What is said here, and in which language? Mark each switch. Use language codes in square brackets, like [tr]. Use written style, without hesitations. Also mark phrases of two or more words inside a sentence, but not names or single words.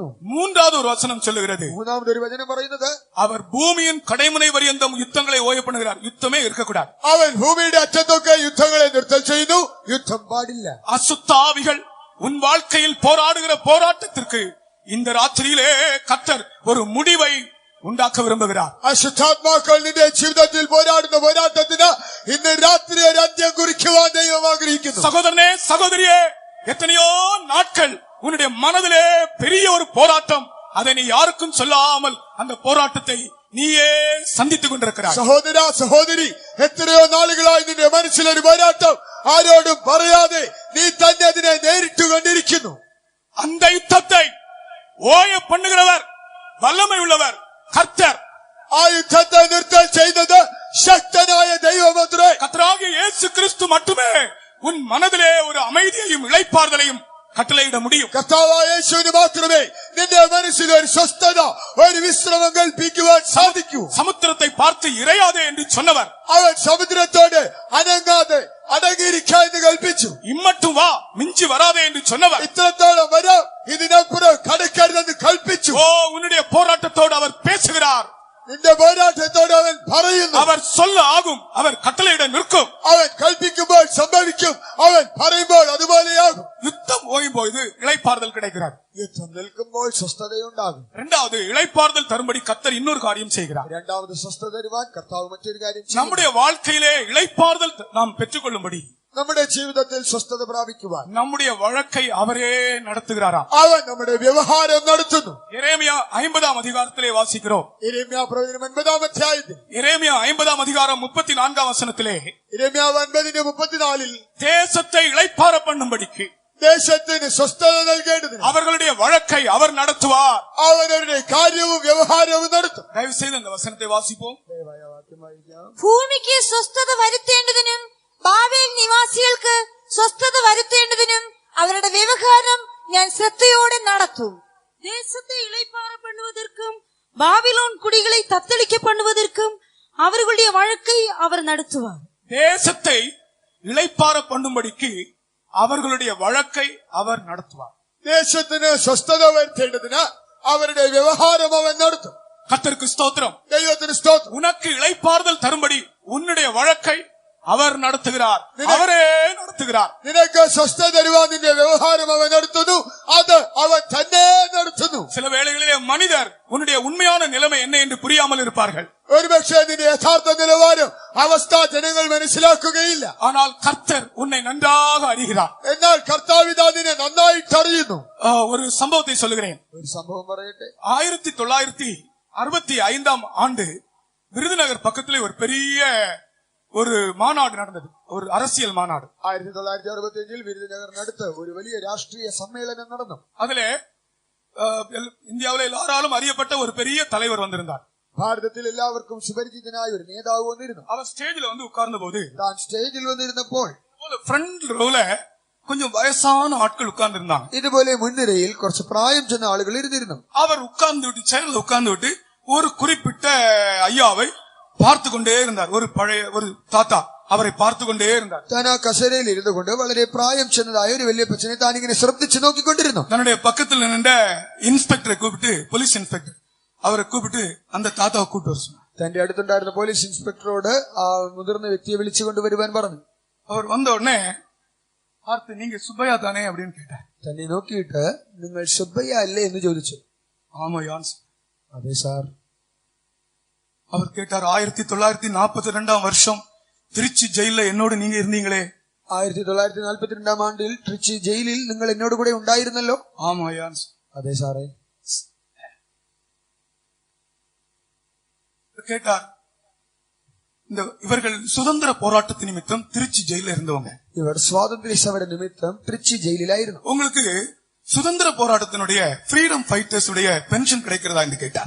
[ta] மூன்றாவது ஒரு வசனம் சொல்லுகிறது, [ml] മൂന്നാമതൊരു വചനം പറയുന്നത്, [ta] அவர் பூமியின் கடைமுனை பரியந்தம் யுத்தங்களை ஓய பண்ணுகிறார். யுத்தமே இருக்கக்கூடாது. [ml] അവൻ ഭൂമിയുടെ അറ്റത്തൊക്കെ യുദ്ധങ്ങളെ നിർത്തൽ ചെയ്യുന്നു. യുദ്ധം പാടില്ല. [ta] அசுத்த ஆவிகள் உன் வாழ்க்கையில் போராடுகிற போராட்டத்திற்கு இந்த ராத்திரியிலே கர்த்தர் ஒரு முடிவை ഉണ്ടാക്ക വിരുമ്പുகிறாർ. [ml] അശുദ്ധാത്മാക്കൾ നിന്റെ ജീവിതത്തിൽ പോരാടുന്ന പോരാട്ടത്തിന് ഇന്ന് രാത്രി ഒരു അന്ത്യം കുറിക്കുവാൻ ദൈവം ആഗ്രഹിക്കുന്നു. [ta] சகோதரனே, சகோதரியே, எத்தனையோ நாட்கள் உன்னுடைய மனதிலே பெரிய ஒரு போராட்டம், அதை நீ யாருக்கும் சொல்லாமல் அந்த போராட்டத்தை നീയേ സന്ധിத்துக் കൊണ്ടിരിக்கிறாய். [ml] സഹോദര സഹോദരി, എത്രയോ നാളുകളായി നിന്റെ മനസ്സിലൊരു പോരാട്ടം ആരോടും പറയാതെ നീ തന്നെ അതിനെ നേരിട്ട് കൊണ്ടിരിക്കുന്നു. [ta] அந்த யுத்தத்தை ஓய பண்ணுகிறவர் வல்லமை உள்ளவர் கர்த்தர். [ml] ആ യുദ്ധത്തെ നിർത്തൽ ചെയ്തത് ശക്തനായ ദൈവമത്രേ. [ta] கர்த்தராகிய இயேசு கிறிஸ்து மட்டுமே உன் மனதிலே ஒரு அமைதியையும் இளைப்பாறுதலையும் கட்டளையிட முடியும். [ml] കർത്താവായ യേശുവിന് മാത്രമേ നിന്റെ മനസ്സിൽ ഒരു സ്വസ്ഥത, ഒരു വിശ്രമം കൽപ്പിക്കുവാൻ സാധിക്കൂ. [ta] சமுத்திரத்தை பார்த்து இறையாதே என்று சொன்னவர் [ml] അവൻ സമുദ്രത്തോട് അനങ്ങാതെ അടങ്ങിയിരിക്കാൻ എന്ന് കൽപ്പിച്ചു. [ta] இம்மட்டும் வா, மிஞ்சி வராதே என்று சொன்னவர் [ml] ഇത്രത്തോളം വരാം, ഇതിനപ്പുറം കടക്കരുതെന്ന് കൽപ്പിച്ചു. [ta] ஓ, உன்னுடைய போராட்டத்தோடு அவர் பேசுகிறார். [ml] നിന്റെ പോരാട്ടത്തോട് അവൻ പറയുന്നു. [ta] அவர் சொல்ல ஆகும், அவர் கட்டளையிட நிற்கும். [ml] അവൻ കൽപ്പിക്കുമ്പോൾ സംഭവിക്കും, അവൻ പറയുമ്പോൾ അതുപോലെയാകും. [ta] யுத்தம் ஓயும் போது இளைப்பாறுதல் கிடைக்கிறார். [ml] യുദ്ധം നിൽക്കുമ്പോൾ സ്വസ്ഥതയുണ്ടാകും. [ta] இரண்டாவது, இளைப்பாறுதல் தரும்படி கர்த்தர் இன்னொரு காரியம் செய்கிறார். [ml] രണ്ടാമത് സ്വസ്ഥത തരുവാൻ കർത്താവ് മറ്റൊരു കാര്യം ചെയ്യും. [ta] நம்முடைய வாழ்க்கையிலே இளைப்பாறுதல் நாம் பெற்றுக்கொள்ளும்படி [ml] നമ്മുടെ ജീവിതത്തിൽ സ്വസ്ഥത പ്രാപിക്കുവാൻ [ta] நம்முடைய வழக்கை அவரே நடத்துகிறாராம். [ml] അവൻ നമ്മുടെ വ്യവഹാരം നടത്തുന്നു. [ta] எரேமியா 50ஆம் அதிகாரத்திலே வாசிக்கிறோம். [ml] യിരെമ്യാ പ്രവചനം 9-ാം അധ്യായത്തിൽ, [ta] எரேமியா 50ஆம் அதிகாரம் 34ஆம் வசனத்திலே, [ml] യിരെമ്യാ 9:34 [ta] தேசத்தை இளைப்பாற பண்ணும்படிக்கு [ml] ദേശത്തിന് സ്വസ്ഥത നൽകേണ്ടതിന് [ta] அவர்களுடைய வழக்கை அவர் நடத்துவார். [ml] അവനവരുടെ കാര്യവും വ്യവഹാരവും നടത്തും. [ta] தயவு செய்து அந்த வசனத்தை வாசிப்போம். [ml] ഭൂമിക്ക് സ്വസ്ഥത വരുത്തേണ്ടതിനും ബാബേൽ നിവാസികൾക്ക് സ്വസ്ഥത വരുത്തേണ്ടതിനും ശ്രദ്ധയോടെ നടത്തും. [ta] தேசத்தை இளைப்பாற பண்ணுவதற்கும் பாபிலோன் குடிகளை தத்தளிக்க பண்ணுவதற்கும் அவர்களுடைய வழக்கை அவர் நடத்துவார். தேசத்தை இளைப்பாற பண்ணும்படிக்கு அவர்களுடைய வழக்கை அவர் நடத்துவார். [ml] ദേശത്തിന് സ്വസ്ഥത വരുത്തേണ്ടതിന് അവരുടെ വ്യവഹാരം അവൻ നടത്തും. [ta] கர்த்தருக்கு ஸ்தோத்திரம். [ml] ദൈവത്തിന് സ്തോത്രം. [ta] உனக்கு இளைப்பாறுதல் தரும்படி உன்னுடைய வழக்கை அவர் நடத்துகிறார். அவரே நடத்துகிறார். [ml] നിനക്ക് സ്വസ്ഥത തരുവാൻ നിന്റെ വ്യവഹാരം അവൻ നടത്തുന്നു. അത് അവൻ തന്നെ നടത്തുന്നു. [ta] சில வேளைகளிலே மனிதர் உன்னுடைய உண்மையான நிலைமை என்ன என்று புரியாமல் இருப்பார்கள். [ml] ഒരുപക്ഷെ നിന്റെ യഥാർത്ഥ നിലവാരം അവസ്ഥ ജനങ്ങൾ മനസ്സിലാക്കുകയില്ല. [ta] ஆனால் கர்த்தர் உன்னை நன்றாக அறிகிறார். [ml] എന്നാൽ കർത്താവിതാ നിന്നെ നന്നായിട്ട് അറിയുന്നു. [ta] ஒரு சம்பவத்தை சொல்லுகிறேன். [ml] ഒരു സംഭവം പറയട്ടെ. [ta] 1965 ஆண்டு விருதுநகர் பக்கத்திலே ஒரு பெரிய ஒரு மாநாடு நடந்தது. ஒரு அரசியல் மாநாடு. [ml] 1965 വിരുദനഗറിനടുത്ത് ഒരു വലിയ രാഷ്ട്രീയ സമ്മേളനം നടന്നു. [ta] அதிலே இந்தியாவிலே எல்லாராலும் அறியப்பட்ட ஒரு பெரிய தலைவர் வந்திருந்தார். [ml] ഭാരതത്തിൽ എല്ലാവർക്കും സുപരിചിതനായ ഒരു നേതാവ് വന്നിരുന്നു. [ta] அவர் ஸ்டேஜில் வந்து உட்கார்ந்த போது [ml] താൻ സ്റ്റേജിൽ വന്നിരുന്നപ്പോൾ [en] front row [ta] கொஞ்சம் வயசான ஆட்கள் உட்கார்ந்து இருந்தாங்க. [ml] ഇതുപോലെ മുൻനിരയിൽ കുറച്ച് പ്രായം ചെന്ന ആളുകൾ ഇരുന്നിരുന്നു. [ta] அவர் உட்கார்ந்து விட்டு சேர்ல உட்கார்ந்து விட்டு ஒரு குறிப்பிட்ட ஐயாவை பார்த்து கொண்டே இருந்தார். ஒரு பழைய ஒரு தாத்தா அவரை பார்த்து கொண்டே இருந்தார். [ml] താൻ ആ കസേരയിൽ ഇരുന്നു കൊണ്ട് വളരെ പ്രായം ചെന്നതായ ഒരു വലിയ പച്ചനെ താൻ ഇങ്ങനെ ശ്രദ്ധിച്ചു നോക്കിക്കൊണ്ടിരുന്നു. [ta] தன்னுடைய பக்கத்தில் நின்ற இன்ஸ்பெக்டரை கூப்பிட்டு, போலீஸ் இன்ஸ்பெக்டர் அவரை கூப்பிட்டு அந்த தாத்தாவை கூப்பிட்டு வர சொன்னார். [ml] തന്റെ അടുത്തുണ്ടായിരുന്ന പോലീസ് ഇൻസ്പെക്ടറോട് ആ മുതിർന്ന വ്യക്തിയെ വിളിച്ചു കൊണ്ടുവരുവാൻ പറഞ്ഞു. [ta] அவர் வந்த உடனே பார்த்து, நீங்க சுப்பையா தானே அப்படின்னு கேட்டார். [ml] തന്നെ നോക്കിയിട്ട് നിങ്ങൾ സുബ്ബയ്യ അല്ലേ എന്ന് ചോദിച്ചു. [ta] ஆமா யான். [ml] അതെ സാർ. [ta] அவர் கேட்டார், 1942 வருஷம் திருச்சி ஜெயில என்னோடு நீங்க இருந்தீங்களே. [ml] 1942 ആണ്ടിൽ ട്രിച്ചി ജയിലിൽ നിങ്ങൾ എന്നോട് കൂടെ ഉണ്ടായിരുന്നല്ലോ. [ta] ஆமா யான். [ml] അതെ സാറേ. [ta] கேட்டார், இவர்கள் சுதந்திர போராட்டத்து நிமித்தம் திருச்சி ஜெயில இருந்தவங்க. [ml] ഇവർ സ്വാതന്ത്ര്യ സമര നിമിത്തം ട്രിച്ചി ജയിലിലായിരുന്നു. [ta] உங்களுக்கு சுதந்திர போராட்டத்தினுடைய [en] freedom fighters [ta] உடைய பென்ஷன் கிடைக்கிறதா என்று கேட்டார்.